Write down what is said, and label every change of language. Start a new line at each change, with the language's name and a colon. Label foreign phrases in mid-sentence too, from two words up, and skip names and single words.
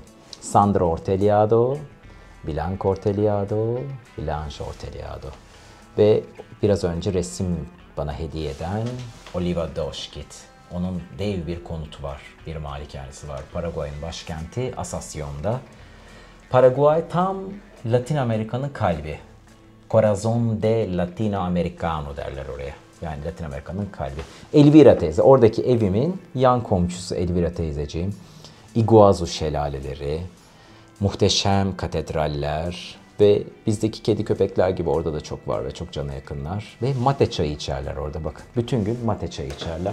Turkish: Sandra Orteliado, Blanca Orteliado, Blanche Orteliado. Ve biraz önce resim bana hediye eden Oliva Doşkit. Onun dev bir konutu var, bir malikanesi var. Paraguay'ın başkenti Asunción'da. Paraguay tam Latin Amerika'nın kalbi.
Spanish: Corazón de Latinoamericano
Turkish: derler oraya. Yani Latin Amerika'nın kalbi. Elvira teyze, oradaki evimin yan komşusu Elvira teyzeciğim. Iguazu şelaleleri, muhteşem katedraller ve bizdeki kedi köpekler gibi orada da çok var ve çok cana yakınlar. Ve mate çayı içerler orada, bakın. Bütün gün mate çayı içerler.